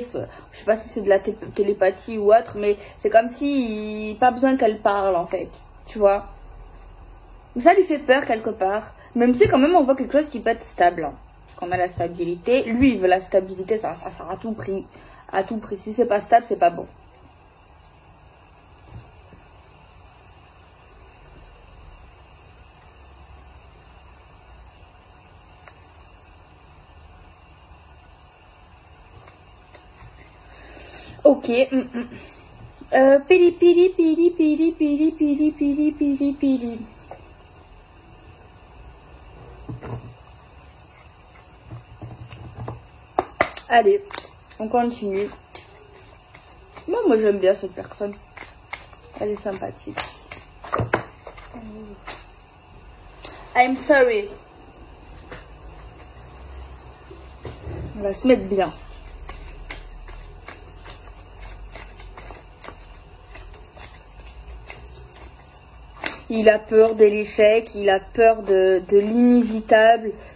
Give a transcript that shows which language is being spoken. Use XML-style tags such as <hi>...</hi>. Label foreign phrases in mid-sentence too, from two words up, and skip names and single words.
<fr>Je sais pas si c'est de la télépathie ou autre, mais c'est comme si pas besoin qu'elle parle en fait. Tu vois. Ça lui fait peur quelque part. Même si quand même on voit quelque chose qui peut être stable. Hein. Parce qu'on a la stabilité. Lui, il veut la stabilité, ça sera à tout prix. À tout prix. Si c'est pas stable, c'est pas bon. Ok. Pili pili pili pili pili pili pili pili pili. Allez, on continue. Moi j'aime bien cette personne. Elle est sympathique.</fr> <en>I'm sorry.</en> <fr>On va se mettre bien. Il a peur de l'échec, il a peur de l'inévitable.</fr>